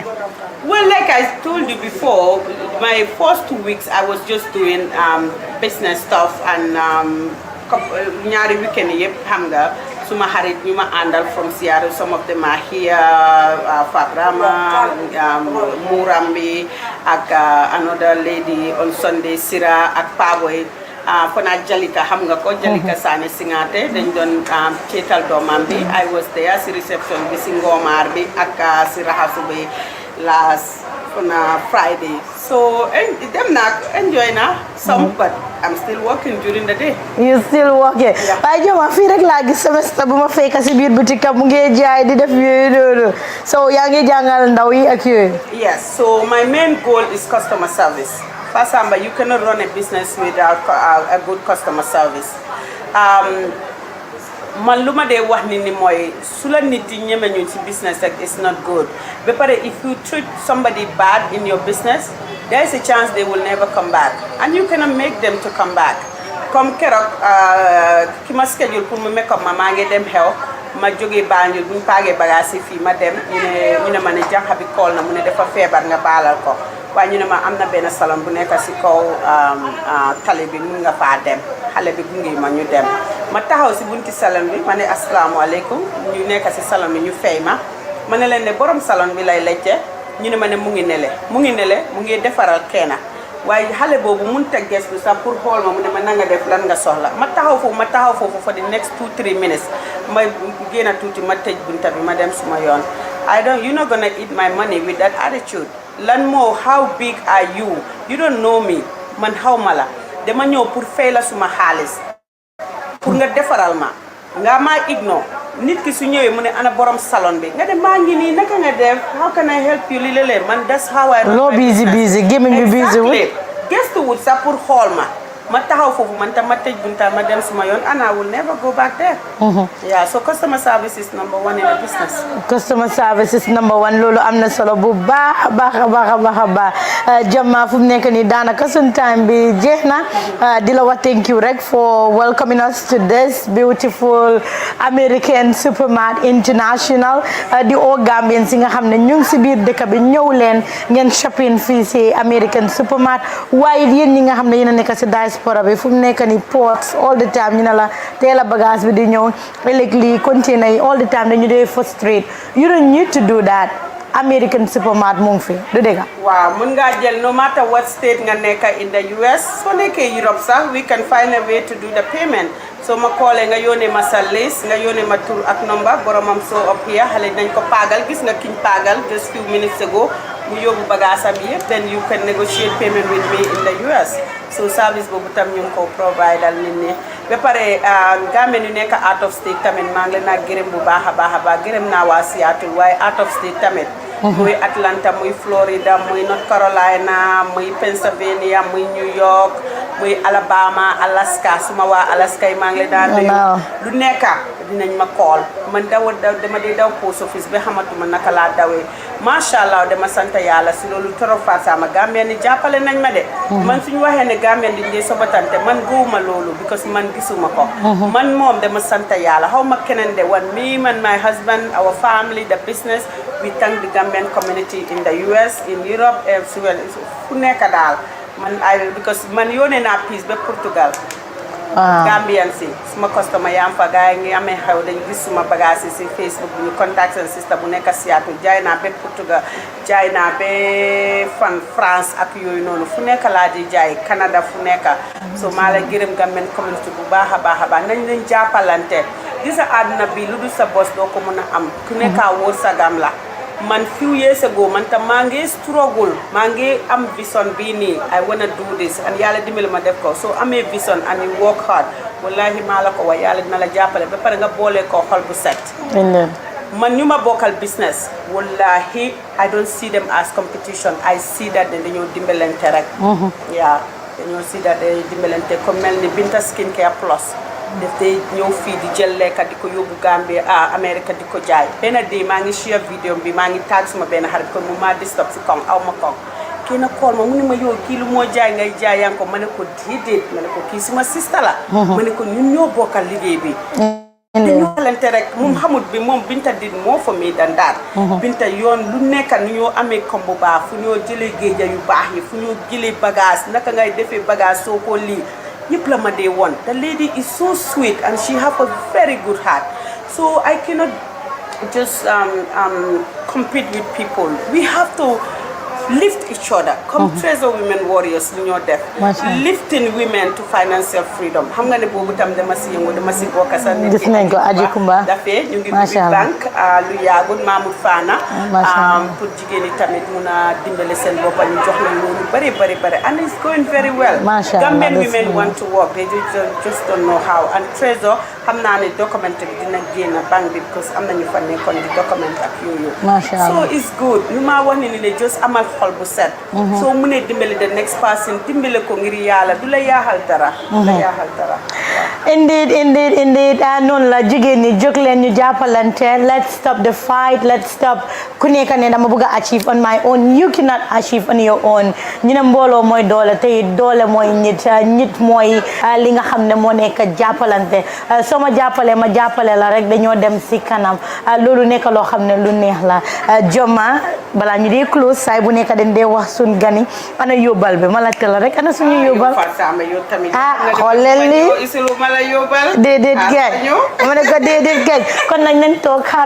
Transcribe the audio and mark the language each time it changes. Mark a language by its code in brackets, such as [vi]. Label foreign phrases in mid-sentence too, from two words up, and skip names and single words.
[en] well like I told you before my first 2 weeks I was just doing business stuff and [wo] ñaari weekend yëpp xam nga suma xarit ñu ma àndal [en] from Seattle some of them are here Fabrama [wo] Murambi ak another lady on Sunday Sira ak Paboy fana Jalika xam nga ko Jalika Sane Singate dañ doon ceetal doomam bi [en] I was there [wo] si reception bi si Ngomar bi ak si raxasu bi [en] last Friday [wo] so dem naa enjoy na some [en] but I'm still working during the day. You still working? [wo] waaye Joma fii rek laa gis semester bu ma fekk si biir boutique am mu ngi jaay di def yooyu noonu so yaa ngi jàngal ndaw yi ak yooyu. [en] Yes so my main goal is customer service. Fasamba you cannot run a business without a good customer service. [wo] man lu ma dee wax ni mooy su la nit yi ñeme ñu ci business rek [en] it's not good [wo] ba pare [en] if you treat somebody bad in your business there is a chance they will never come back and you cannot make them to come back comme keroog [wo] ki ma schedule pour mu make up maa ngi dem xew ma jógee Banjul bu ñu paagee bagage yi fii ma dem ñu ne ma ne jànq bi call na mu ne dafa feebar nga baalal ko waaye ñu ne ma am na benn salon bu nekk si kaw tali bi mun nga faa dem xale bi gunge ma ñu dem ma taxaw si bunti salon bi ma ne asalaamaaleykum ñu nekk si salon bi ñu fay ma ne leen ne borom salon bi lay lecce ñu ne ma ne mu ngi nele mu ngi defaral keena waaye xale boobu mun ta gestu sax pour xool ma mu ne ma na nga def lan nga soxla ma taxaw foofu [en] for the next 2-3 minutes [wo] ma génn tuuti ma tëj bunta bi ma dem suma yoon [en] you're not gonna eat my money with that attitude. [wo] Lan mo, [en] how big are you? You don't know me. [wo] Man how mala. Dama ñëw pour fay la suma xaalis. Pour nga defaral ma. Nga ma ignore. Nit ki su ñëwee mu ne ana borom salon bi. Nga dem maa ngi nii naka nga def? [en] How can I help you? Lilele man that's how I. Lo busy. Giving you busy with. [wo] Gestu wut sa pour xool ma. Ma taxaw foofu man tam ma tëj bunta ma dem suma yoon [en] and I will never go back there. Yeah, so customer service is number one in the business. Customer service is number one. [wo] Loolu am na solo bu baax Joma fu mu nekk nii daanaka sun time bi jeex na di la wax [en] thank you [wo] rek [en] for welcoming us to this beautiful American Supermart International [wo] di oo Gambians yi nga xam ne ñu ngi si biir dëkk bi ñëw leen ngeen shopping fii si American Supermart waaye yéen ñi nga xam ne yéen a nekk si diaspora bi fu mu nekk nii ports [en] all the time [wo] ñu ne la teel a bagage bi di ñëw ëllëg lii container yi [en] all the time [wo] dañu dee frustrate [en] you don't need to do that [wo] American Supermart mu ngi fi du dëgg waaw mën ngaa jël [en] no matter what state [wo] nga nekk [en] in the US [wo] soo nekkee Europe sax [en] we can find a way to do the payment [wo] so ma koolee nga yónnee ma sa list nga yónnee ma tur ak number boromam so up here xale nañ ko paagal gis nga kiñ paagal [en] just few minutes ago [wo] mu yóbbu bagaasam yëpp [en] then you can negotiate payment with me in the US [wo] so service boobu tam ñu ngi ko provide al nit ñi ba pare Gambien yu nekk [en] out of state [wo] tamit maa ngi leen a gërëm bu baax a baax gërëm naa waa Seattle waaye [en] out of state [wo] tamit muy Atlanta muy Florida muy North Carolina muy Pennsylvania muy New York muy Alabama Alaska suma waa Alaska yi maa ngi leen daan nuyu lu nekk dinañ ma call man dama dee daw [en] post office [wo] ba xamatuma naka laa dawee [ar] macha allah [wo] dama sant yàlla si loolu trop Fatoumatta Gambien ni jàppale nañ ma de man suñu waxee ne Gambien di dee sobatante man gëwuma loolu because man gisuma ko man moom dama sant yàlla xaw ma keneen de [en] wan me man my husband our family the business we thank the Gambian community in the US in Europe elsewhere [wo] fu nekk daal man because man yónnee naa pièce ba Portugal Gambian si suma customer yaam fa gaay ngi amee xew dañ gis suma bagage yi si Facebook bu ñu contact seen sister bu nekk Seattle jaay naa ba Portugal jaay naa ba fan France ak yooyu noonu fu nekk laa di jaay Canada fu nekk so maa la gërëm [en] Gambian community [wo] bu baax a baax nañ leen jàppalante gisa àdduna bi lu dul sa bos doo ko mën a am ku nekk wóor sa gam la man [en] few years ago [wo] man tam maa ngi struggle maa ngi am vision bii nii [en] I wanna do this [wo] and yàlla dimbali ma def ko soo amee vision [en] and you work hard [wo] wallahi maa la ko wax yàlla dina la jàppale ba pare nga boole ko xol bu set man ñu ma bokkal business wallahi [en] I don't see them as competition I see that [wo] dañoo dimbalante rek yeah dañoo see that dañoo dimbalante comme mel ni Binta Skincare Plus def day ñëw fii di jël lekka di ko yóbbu Gambie America di ko jaay benn day maa ngi share vidéo bi maa ngi tag suma benn xarit ko mu ma disturb si kaw aw ma kaw kii na kool ma mu ne ma yow kii lu moo jaay ngay jaay yaa ngi ko ma ne ko déedéet ma ne ko kii suma sista la ma ne ko ñun ñoo bokkal liggéey bi te ñu xalante rek moom xamut bi moom Binta dit moo fa mi dandaar Binta yoon lu nekka nu ñoo amee kom bu baax fu ñoo jëlee géeja yu baax yi fu ñoo jëlee bagage naka ngay defee bagage soo ko lii yëpp la ma dee woon [en] the lady is so sweet and she have a very good heart so I cannot just compete with people we have to lift each other come Treasure Women Warriors [wo] lu ñoo def [en] lifting women to financial freedom [wo] xam nga ne boobu tam dama si yëngu dama si bokk sa nit gis nañ ko Aji Kumba dafee ñu ngi ubbi banque lu yàggul Mamoud Fana pour jigéen ñi tamit mun a dimbale seen boppa ñu jox leen loolu bari [en] and it's going very well Gambian women want to work they just don't know how and [wo] Treasure xam naa ne document bi dina génn banque bi because am nañu fa nekkoon di document ak yooyu [en] so it's good [wo] ñu maa wax ne ni just amal xol bu set soo mënee dimbali [en] the next person [wo] dimbale ko ngir yàlla du la yaaxal dara indeed noonu la jigéen ñi jóg leen ñu jàppalante [en] let's stop the fight let's stop [wo] ku nekk ne dama bëgg a achieve [en] on my own you cannot achieve on your own [wo] ñu ne mbooloo mooy doole te doole mooy nit mooy li nga xam ne moo nekk jàppalante soo ma jàppalee ma jàppale la rek dañoo dem si kanam loolu nekk loo xam ne lu neex la Joma balaa ñu dee close saay bu nekk dañ dee wax suñ gani ana yóbbal bi ma laajte la rek ana suñu yóbbal xool leen lii déedéet geej ma ne ko déedéet geej kon nag nañ toog xaar